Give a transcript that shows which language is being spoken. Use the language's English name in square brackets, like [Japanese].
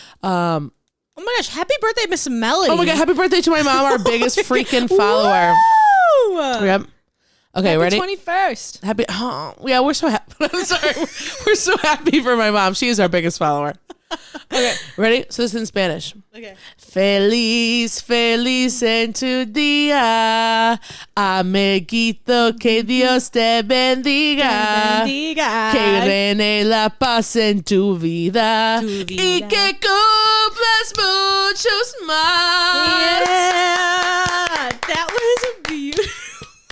[English] Oh my gosh, happy birthday, Miss Melody. Oh my God, happy birthday to my mom, our biggest freaking follower. Woo! Yep. Okay, Happy ready? 21st. Happy. Oh, yeah, we're so happy. I'm sorry. We're so happy for my mom. She is our biggest follower. Okay, ready? So this is in Spanish. Okay. [Spanish] Feliz en tu día, amiguito, que Dios te bendiga, que reine la paz en tu vida, y que cumplas muchos más. [English] Yeah, that was a beautiful.